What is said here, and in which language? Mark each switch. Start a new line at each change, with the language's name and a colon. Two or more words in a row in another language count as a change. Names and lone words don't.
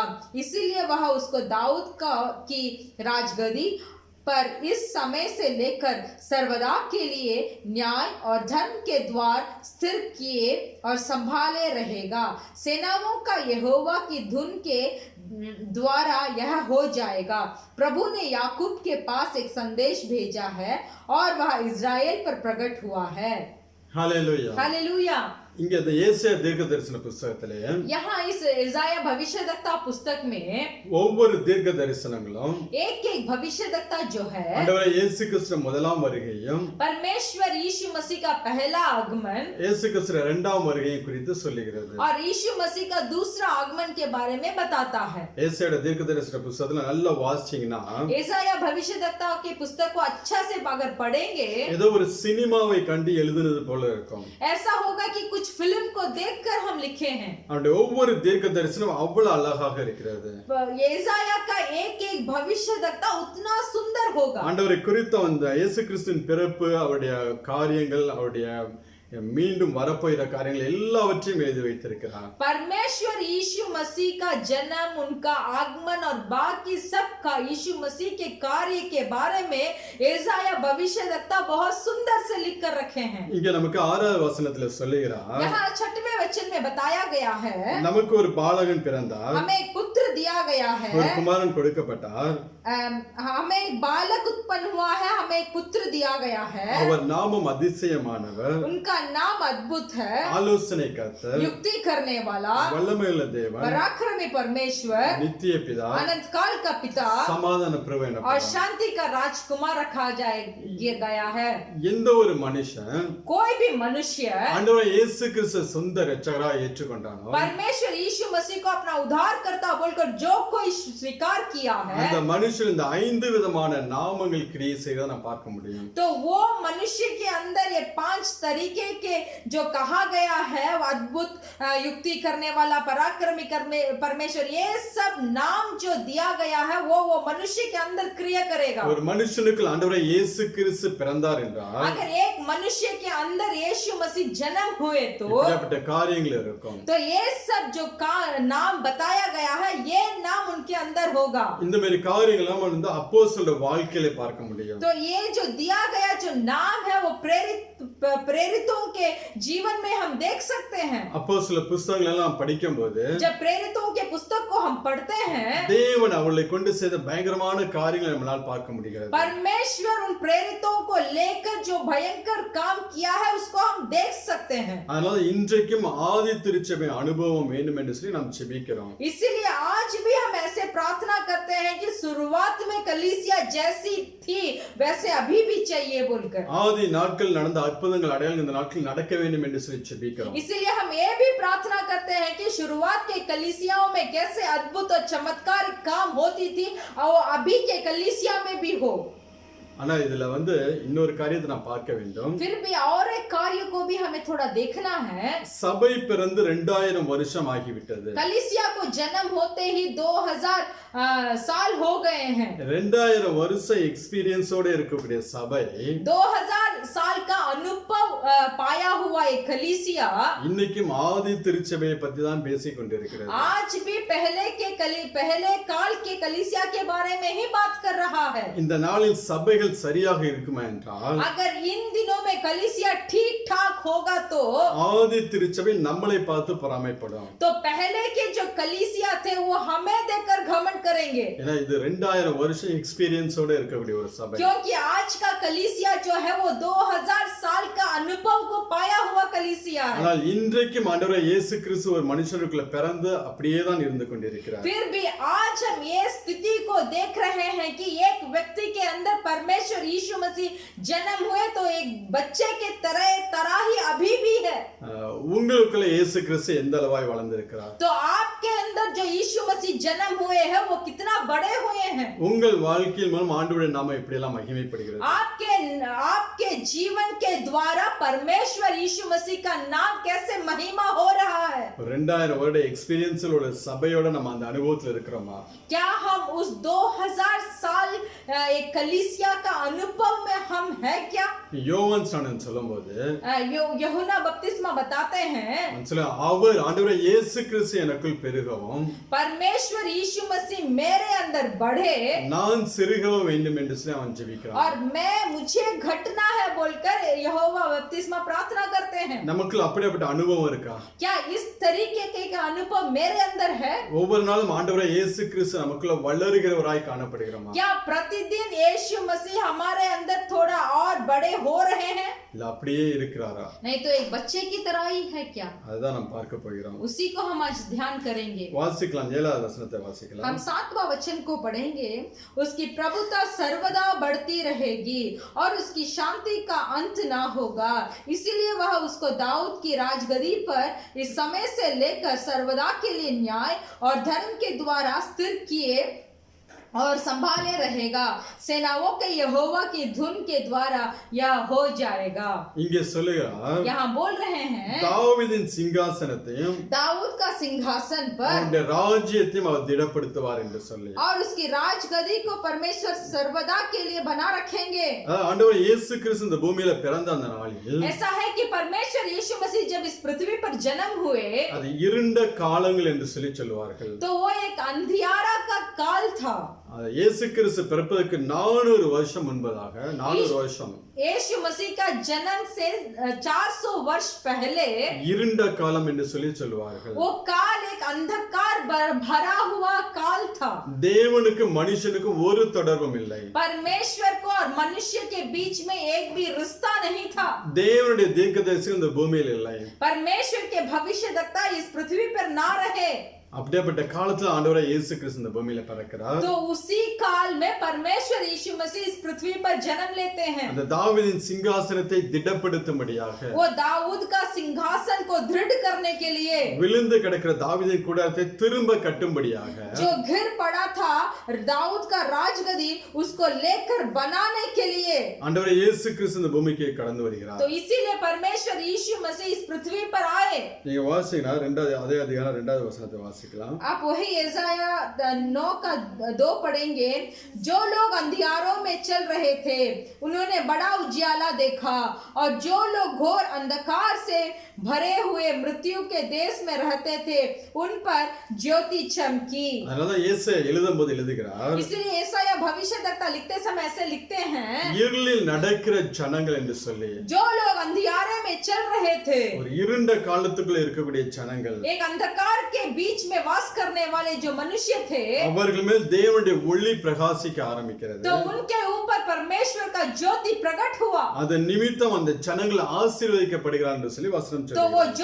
Hindi: इसीलिए वह उसको दाऊद की राजगद्दी पर इस समय से लेकर सर्वदा के लिए न्याय और धर्म के द्वार स्थिर किए और संभाले रहेगा। सेनाओं का यहोवा की धुन के द्वारा यह हो जाएगा। प्रभु ने याकूब के पास एक संदेश भेजा है और वह इज़राइल पर प्रकट हुआ है। हालेलुया हालेलुया।
Tamil: இங்க இந்த ஏசாயா தீர்க்கதரிசன புத்தகத்திலே
Hindi: यहाँ इस इज़ाया भविष्यद्वक्ता पुस्तक में
Tamil: ஒவ்வொரு தீர்க்க தரிசனங்களும்
Hindi: एक भविष्यद्वक्ता जो है
Tamil: ஆண்டவர் இயேசு கிறிஸ்து முதலாம் வருகையும்
Hindi: परमेश्वर यीशु मसीह का पहला आगमन
Tamil: இயேசு கிறிஸ்து இரண்டாம் வருகையை குறித்து சொல்லுகிறது
Hindi: और यीशु मसीह का दूसरा आगमन के बारे में बताता है।
Tamil: ஏசாயா தீர்க்க தரிசன புத்தகத்துல நல்லா வாசிச்சீங்கன்னா
Hindi: इज़ाया भविष्यद्वक्ता की पुस्तक को अच्छा से अगर पढ़ेंगे
Tamil: ஏதோ ஒரு சினிமாவை கண்டு எழுதுனது போல இருக்கும்।
Hindi: ऐसा होगा कि कुछ फिल्म को देखकर हम लिखे हैं।
Tamil: அவருடைய ஒவ்வொரு தீர்க்க தரிசனம் அவ்வளவு அழகாக இருக்கிறது।
Hindi: इज़ाया का एक भविष्यद्वक्ता उतना सुंदर होगा।
Tamil: ஆண்டவரை குறித்த அந்த இயேசு கிறிஸ்துவின் பிறப்பு, அவருடைய காரியங்கள், அவருடைய மீண்டும் வரப்போகிற காரியங்கள் எல்லாவற்றையும் எழுதி வைத்திருக்கிறார்।
Hindi: परमेश्वर यीशु मसीह का जन्म, उनका आगमन और बाकी सब का यीशु मसीह के कार्य के बारे में इज़ाया भविष्यद्वक्ता बहुत सुंदर से लिख कर रखे हैं।
Tamil: இங்க நமக்கு 6வது வசனத்துல சொல்லுகிறார்,
Hindi: यहाँ 6वें वचन में बताया गया है
Tamil: நமக்கு ஒரு பாலகன் பிறந்தார்,
Hindi: हमें एक पुत्र दिया गया है,
Tamil: ஒரு குமாரன் கொடுக்கப்பட்டார்,
Hindi: हमें एक बालक उत्पन्न हुआ है, हमें एक पुत्र दिया गया है,
Tamil: அவர் நாமம் அதிசயமானவர்,
Hindi: उनका नाम अद्भुत है,
Tamil: ஆலோசனை கர்த்தர்,
Hindi: युक्ति करने वाला,
Tamil: வல்லமையுள்ள தேவன்,
Hindi: पराक्रमी परमेश्वर,
Tamil: நித்திய பிதா,
Hindi: अनंत काल का पिता
Tamil: சமாதான பிரபு
Hindi: और
Tamil: எனப்படுவார்।
Hindi: शांति का राजकुमार रखा गया है।
Tamil: எந்த ஒரு மனுஷன்
Hindi: कोई भी मनुष्य
Tamil: ஆண்டவர் இயேசு கிறிஸ்து சொந்த இரட்சகராக ஏற்றுக்கொண்டானோ,
Hindi: परमेश्वर यीशु मसीह को अपना उद्धारकर्ता बोलकर जो कोई स्वीकार किया है,
Tamil: அந்த மனுஷன் இந்த 5 விதமான நாமங்கள் கிரியை செய்வதை நாம் பார்க்க முடியும்।
Hindi: तो वो मनुष्य के अंदर ये 5 तरीके के जो कहा गया है, अद्भुत, युक्ति करने वाला, पराक्रमी परमेश्वर, ये सब नाम जो दिया गया है वो मनुष्य के अंदर क्रिया करेगा।
Tamil: ஒரு மனுஷனுக்கு ஆண்டவர் இயேசு கிறிஸ்து பிறந்தார் என்றால்
Hindi: अगर एक मनुष्य के अंदर यीशु मसीह जन्म हुए तो
Tamil: இப்படிப்பட்ட காரியங்கள் இருக்கும்।
Hindi: तो ये सब जो नाम बताया गया है ये नाम उनके अंदर होगा।
Tamil: இந்த மாதிரி காரியங்கள் நம்ம வந்து அப்போஸ்தலரோட வாழ்க்கையில பார்க்க முடியும்।
Hindi: तो ये जो दिया गया जो नाम है वो प्रेरितों के जीवन में हम देख सकते हैं।
Tamil: அப்போஸ்தல புத்தகங்கள் எல்லாம் படிக்கும்போது
Hindi: जब प्रेरितों के पुस्तक को हम पढ़ते हैं,
Tamil: தேவன் அவர்களை கொண்டு செய்த பயங்கரமான காரியங்களை நம்மால் பார்க்க முடிகிறது।
Hindi: परमेश्वर उन प्रेरितों को लेकर जो भयंकर काम किया है उसको हम देख सकते हैं।
Tamil: அதனால இன்றைக்கும் ஆதி திருச்சபை அனுபவம் வேண்டும் என்று சொல்லி நாம் ஜெபிக்கிறோம்।
Hindi: इसीलिए आज भी हम ऐसे प्रार्थना करते हैं कि शुरुआत में कलीसिया जैसी थी वैसे अभी भी चाहिए बोलकर।
Tamil: ஆதி நாட்கள் நடந்த அற்புதங்கள் அடையாளங்கள் இந்த நாட்கள் நடக்க வேண்டும் என்று சொல்லி ஜெபிக்கிறோம்।
Hindi: इसीलिए हम ये भी प्रार्थना करते हैं कि शुरुआत के कलीसियाओं में कैसे अद्भुत और चमत्कारिक काम होती थी और अभी के कलीसिया में भी हो।
Tamil: ஆனா இதுல வந்து இன்னொரு காரியத்தை நான் பார்க்க வேண்டும்.
Hindi: फिर भी और एक कार्य को भी हमें थोड़ा देखना है।
Tamil: சபை பிறந்து 2000 வருஷம் ஆகிவிட்டது.
Hindi: कलीसिया को जन्म होते ही 2000 साल हो गए हैं।
Tamil: 2000 வருஷம் எக்ஸ்பீரியன்ஸோட இருக்கக்கூடிய சபை
Hindi: 2000 साल का अनुभव पाया हुआ एक कलीसिया
Tamil: இன்னைக்கும் ஆதி திருச்சபையை பத்தி தான் பேசிக் கொண்டிருக்கிறது.
Hindi: आज भी पहले काल के कलीसिया के बारे में ही बात कर रहा है।
Tamil: இந்த நாளில் சபைகள் சரியாக இருக்குமா என்றால்,
Hindi: अगर इन दिनों में कलीसिया ठीक ठाक होगा तो
Tamil: ஆதி திருச்சபை நம்மளை பார்த்து பொறாமைப்படும்.
Hindi: पहले के जो कलीसिया थे वो हमें देखकर घमंड करेंगे,
Tamil: ஏன்னா இது 2000 வருஷம் எக்ஸ்பீரியன்ஸோட இருக்கக்கூடிய ஒரு சபை.
Hindi: क्योंकि आज का कलीसिया जो है वो 2000 साल का अनुभव को पाया हुआ कलीसिया है।
Tamil: ஆனால் இன்றைக்கும் ஆண்டவர் இயேசு கிறிஸ்து ஒரு மனுஷனுக்குள்ள பிறந்து அப்படியே தான் இருந்து கொண்டிருக்கிறார்.
Hindi: फिर भी आज हम ये स्थिति को देख रहे हैं कि एक व्यक्ति के अंदर परमेश्वर यीशु मसीह जन्म हुए तो एक बच्चे के तरह ही अभी भी है।
Tamil: உங்களுக்குள்ள இயேசு கிறிஸ்து எந்த அளவாய் வளர்ந்திருக்கிறார்?
Hindi: तो आपके अंदर जो यीशु मसीह जन्म हुए हैं वो कितना बड़े हुए हैं?
Tamil: உங்கள் வாழ்க்கையில் மூலம் ஆண்டவருடைய நாமம் எப்படி எல்லாம் மகிமைப்படுகிறது?
Hindi: आपके जीवन के द्वारा परमेश्वर यीशु मसीह का नाम कैसे महिमा हो रहा है?
Tamil: 2000 வருட எக்ஸ்பீரியன்ஸோட சபையோட நம்ம அந்த அனுபவத்துல இருக்கிறோமா?
Hindi: क्या हम उस 2000 साल एक कलीसिया का अनुभव में हम है क्या?
Tamil: யோவான் ஸ்நானன் சொல்லும்போது
Hindi: यूहन्ना बपतिस्मा बताते हैं,
Tamil: அவர் ஆண்டவரே இயேசு கிறிஸ்து எனக்குள் பெருகவும்
Hindi: परमेश्वर यीशु मसीह मेरे अंदर बढ़े
Tamil: நான் சிறுகவும் வேண்டும் என்று சொல்லி அவன் ஜெபிக்கிறான்.
Hindi: और मुझे घटना है बोलकर यहोवा बपतिस्मा प्रार्थना करते हैं।
Tamil: நமக்குள்ள அப்படிப்பட்ட அனுபவம் இருக்கா?
Hindi: क्या इस तरीके का अनुभव मेरे अंदर है?
Tamil: ஒவ்வொரு நாளும் ஆண்டவரே இயேசு கிறிஸ்து நமக்குள்ள வளருகிறவராய் காணப்படுகிறோமா?
Hindi: क्या प्रतिदिन यीशु मसीह हमारे अंदर थोड़ा और बड़े हो रहे हैं?
Tamil: இல்ல அப்படியே இருக்கிறாரா?
Hindi: नहीं तो एक बच्चे की तरह ही है क्या?
Tamil: அதுதான் நாம் பார்க்க போகிறோம்.
Hindi: उसी को हम आज ध्यान करेंगे।
Tamil: வாசிக்கலாம், 7வது வசனத்தை வாசிக்கலாம்.
Hindi: हम 7वां वचन को पढ़ेंगे। उसकी प्रभुता सर्वदा बढ़ती रहेगी और उसकी शांति का अंत ना होगा, इसीलिए वह उसको दाऊद की राजगद्दी पर इस समय से लेकर सर्वदा के लिए न्याय और धर्म के द्वारा स्थिर किए और संभाले रहेगा। सेनाओं के यहोवा की धुन के द्वारा यह हो जाएगा।
Tamil: இங்கே சொல்லுகிறார்,
Hindi: यहाँ बोल रहे हैं
Tamil: தாவீதின் சிங்காசனத்தையும்
Hindi: दाऊद का सिंहासन पर
Tamil: அவருடைய ராஜ்யத்தையும் அவர் திடப்படுத்துவார் என்று சொல்லி,
Hindi: और उसकी राजगद्दी को परमेश्वर सर्वदा के लिए बना रखेंगे।
Tamil: ஆண்டவர் இயேசு கிறிஸ்து இந்த பூமியில பிறந்த அந்த நாளில்
Hindi: ऐसा है कि परमेश्वर यीशु मसीह जब इस पृथ्वी पर जन्म हुए
Tamil: அது இருண்ட காலங்கள் என்று சொல்லி சொல்லுவார்கள்.
Hindi: तो वो एक अंधियारा का काल था।
Tamil: இயேசு கிறிஸ்து பிறப்பதற்கு 400 வருஷம் முன்பதாக 400 வருஷம்
Hindi: यीशु मसीह का जन्म से 400 वर्ष पहले
Tamil: இருண்ட காலம் என்று சொல்லி சொல்லுவார்கள்.
Hindi: वो काल एक अंधकार भरा हुआ काल था।
Tamil: தேவனுக்கு மனுஷனுக்கும் ஒரு தொடர்பும் இல்லை.
Hindi: परमेश्वर को और मनुष्य के बीच में एक भी रिश्ता नहीं था।
Tamil: தேவனுடைய தீர்க்கதரிசி இந்த பூமியில் இல்லை.
Hindi: परमेश्वर के भविष्यद्वक्ता इस पृथ्वी पर ना रहे।
Tamil: அப்படிப்பட்ட காலத்துல ஆண்டவரே இயேசு கிறிஸ்து இந்த பூமியில பிறக்கிறார்.
Hindi: तो उसी काल में परमेश्वर यीशु मसीह इस पृथ्वी पर जन्म लेते हैं।
Tamil: அந்த தாவீதின் சிங்காசனத்தை திடப்படுத்தும்படியாக,
Hindi: वो दाऊद का सिंहासन को दृढ़ करने के लिए,
Tamil: விழுந்து கிடக்கிற தாவீதின் கூடாரத்தை திரும்ப கட்டும்படியாக,
Hindi: जो घिर पड़ा था दाऊद का राजगद्दी उसको लेकर बनाने के लिए
Tamil: ஆண்டவரே இயேசு கிறிஸ்து இந்த பூமிக்கு கடந்து வருகிறார்.
Hindi: तो इसीलिए परमेश्वर यीशु मसीह इस पृथ्वी पर आए।
Tamil: நீங்க வாசிங்கன்னா அதே அதிகாரம் 2வது வசனத்தை வாசிக்கலாம்.
Hindi: आप वही यशायाह 9 का 2 पढ़ेंगे। जो लोग अंधियारों में चल रहे थे उन्होंने बड़ा उजियाला देखा, और जो लोग घोर अंधकार से भरे हुए मृत्यु के देश में रहते थे उन पर ज्योति चमकी।
Tamil: அதனால இயேசு எழுதும்போது எழுதுகிறார்,
Hindi: इसलिए यशायाह भविष्यद्वक्ता लिखते समय ऐसे लिखते हैं,
Tamil: இருளில் நடக்கிற ஜனங்கள் என்று சொல்லி,
Hindi: जो लोग अंधियारे में चल रहे थे,
Tamil: ஒரு இருண்ட காலத்துக்குள்ள இருக்கக்கூடிய ஜனங்கள்,
Hindi: एक अंधकार के बीच में वास करने वाले जो मनुष्य थे,
Tamil: அவர்கள் மேல் தேவனுடைய ஒளி பிரகாசிக்க ஆரம்பிக்கிறது.
Hindi: तो उनके ऊपर परमेश्वर का ज्योति प्रकट हुआ।
Tamil: அதன் நிமித்தம் அந்த ஜனங்கள் ஆசீர்வதிக்கப்படுகிறார் என்று சொல்லி வசனம்
Hindi: तो वो
Tamil: சொல்லுகிறது.